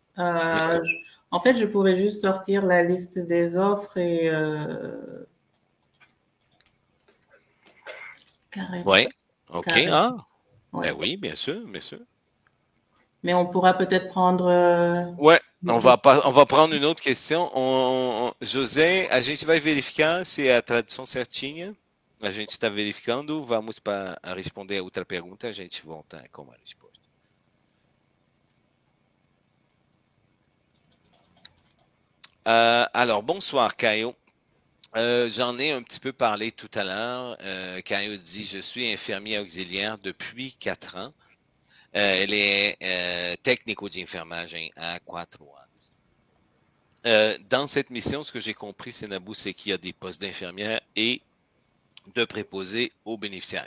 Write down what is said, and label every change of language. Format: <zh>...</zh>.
<fr>En fait, je pourrais juste sortir la liste des offres et carrément. Oui. OK. Carrément. Ben oui, bien sûr, bien sûr. mais on pourra peut-être prendre Ouais, une question. on va prendre une autre question.</fr> <pt>José, a gente vai verificar se a tradução certinha. A gente está verificando. Vamos para responder a outra pergunta. A gente volta com a resposta.</pt> <fr>Alors, bonsoir, Caio. J'en ai un petit peu parlé tout à l'heure. Caio dit, je suis infirmier auxiliaire depuis 4 ans.</fr> <pt>Ele é técnico de enfermagem há 4 anos.</pt> <fr>Dans cette mission, ce que j'ai compris, Sénabou, c'est qu'il y a des postes d'infirmière et de préposés aux bénéficiaires.</fr>